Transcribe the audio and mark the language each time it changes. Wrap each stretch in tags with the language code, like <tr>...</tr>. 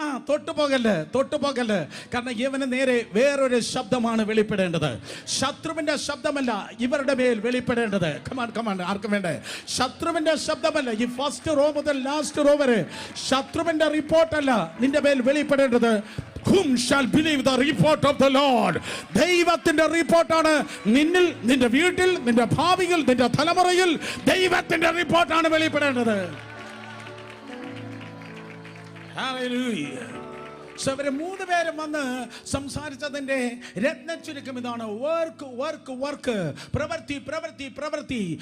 <ml>തൊട്ടുപോകല്ല്. കാരണം ഇവന് നേരെ വേറൊരു ശബ്ദമാണ് വെളിപ്പെടേണ്ടത്. ശത്രുവിന്റെ ശബ്ദമല്ല ഇവരുടെ മേൽ വെളിപ്പെടേണ്ടത്. കമാൻ ആർക്കും വേണ്ടേ? ശത്രുവിന്റെ ശബ്ദമല്ല. ഈ ഫസ്റ്റ് റോ മുതൽ ലാസ്റ്റ് റോ വരെ ശത്രുവിന്റെ റിപ്പോർട്ടല്ല നിന്റെ മേൽ വെളിപ്പെടേണ്ടത്.</ml> <en>Whom shall believe the report of the Lord?</en> <ml>ദൈവത്തിന്റെ റിപ്പോർട്ടാണ് നിന്നിൽ, നിന്റെ വീട്ടിൽ, നിന്റെ ഭാവിയിൽ, നിന്റെ തലമുറയിൽ ദൈവത്തിന്റെ റിപ്പോർട്ടാണ് വെളിപ്പെടേണ്ടത്. Hallelujah. അവര് 3 പേരും വന്ന് സംസാരിച്ചതിന്റെ രത്നച്ചുരുക്കം ഇതാണ്: വർക്ക്, പ്രവൃത്തി.</ml>